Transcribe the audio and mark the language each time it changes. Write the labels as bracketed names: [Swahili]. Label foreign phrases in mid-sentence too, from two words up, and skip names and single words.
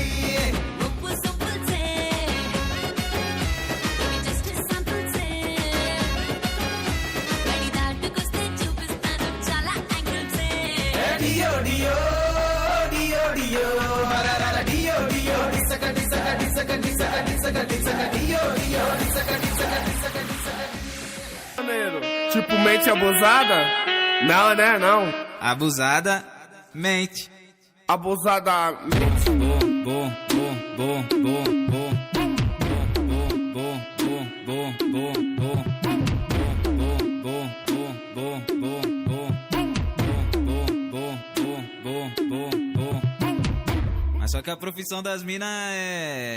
[Telugu] ఉప్పు సొప్పుల్సే ఇవి [English] just samples [Telugu] గడి దాటుకొస్తే చూపిస్తాను చాలా యాంగిల్సే డియో డియో డియో డియో హరరర డియో డియో డిసక డిసక డిసక డిసక డిసక డిసక డియో డియో డిసక డిసక డిసక డిసక [Portuguese] Tipo mente abusada? Não, né? Não. Abusada, mente. Abusadamente. Bom. Mas só que a profissão das minas é...